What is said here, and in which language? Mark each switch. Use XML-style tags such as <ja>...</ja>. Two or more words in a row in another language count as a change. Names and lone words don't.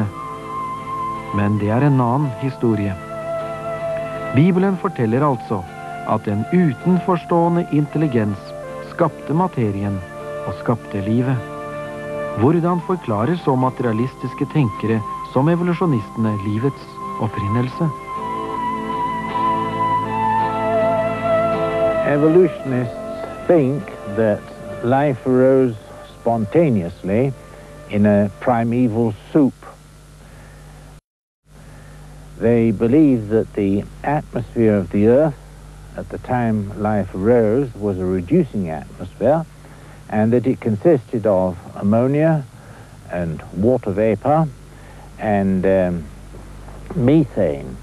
<no>Men det er en annen historie. Bibelen forteller altså at en utenforstående intelligens skapte materien og skapte livet. Hvordan forklarer så materialistiske tenkere som evolusjonistene livets opprinnelse?</no> <en>Evolutionists think that life arose spontaneously in a primeval soup. They believe that the atmosphere of the earth at the time life arose was a reducing atmosphere, and that it consisted of ammonia and water vapor and methane.</en>